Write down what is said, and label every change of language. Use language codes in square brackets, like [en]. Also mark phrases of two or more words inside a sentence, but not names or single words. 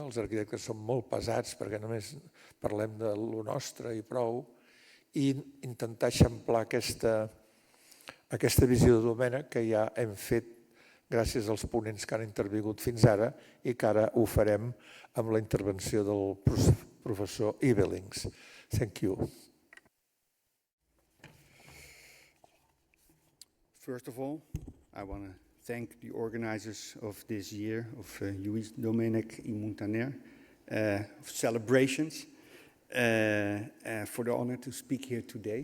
[ca] Els arquitectes són molt pesats perquè només parlem de lo nostre i prou, i intentar eixamplar aquesta visió de Domènech que ja hem fet gràcies als ponents que han intervingut fins ara i que ara ho farem amb la intervenció del professor Evelings. [en] Thank you. First of all, I want to thank the organizers of this year of Lluís Domènech i Muntaner of celebrations for the honor to speak here today.